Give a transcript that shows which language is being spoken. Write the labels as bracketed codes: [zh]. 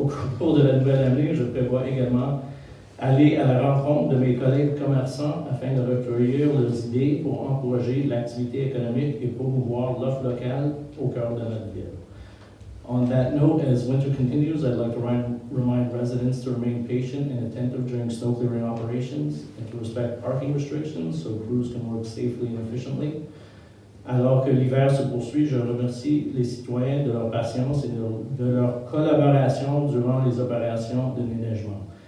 [fr] Au cours de la nouvelle année, je prévois également aller à la rencontre de mes collègues commerçants afin de recueillir leurs idées pour encourager l'activité économique et promouvoir l'offre locale au cœur de notre ville. [en] On that note, as winter continues, I'd like to remind residents to remain patient and attentive during snow clearing operations and to respect parking restrictions so crews can work safely and efficiently. [fr] Alors que l'hiver se poursuit, je remercie les citoyens de leur patience et de leur collaboration durant les opérations de déneigement.